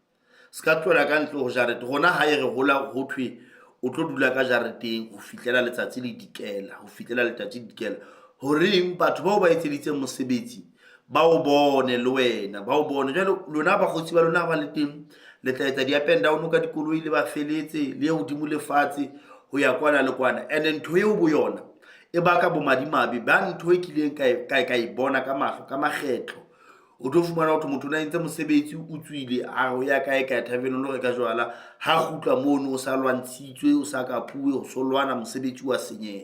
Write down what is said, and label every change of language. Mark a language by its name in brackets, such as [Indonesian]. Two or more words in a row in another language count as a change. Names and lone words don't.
[Southern Sotho] Rona ha e re hola ho thwe o tlo dula ka jareteng ho fihlela letsatsi le dikela, horeng batho bao ba etseditseng mosebetsi ba o bone le wena, jwale lona bakgotsi ba lona ba le teng le tla etsa di- [English] up and down [Southern Sotho] ka dikoloi le ba feletse le hodimo le fatshe ho ya kwana le kwana. And ntho eo bo yona e baka bo madimabe ba ntho e kileng ka e bona ka mahlo ka makgetlo. O tlo fumana hore motho o na entse mosebetsi o tswile a o ya kae ka thabeng lo reka jwala, ha kgutla mono o sa lwantshitswe, o sa kapuwe, o so lwana, mosebetsi wa senyeha.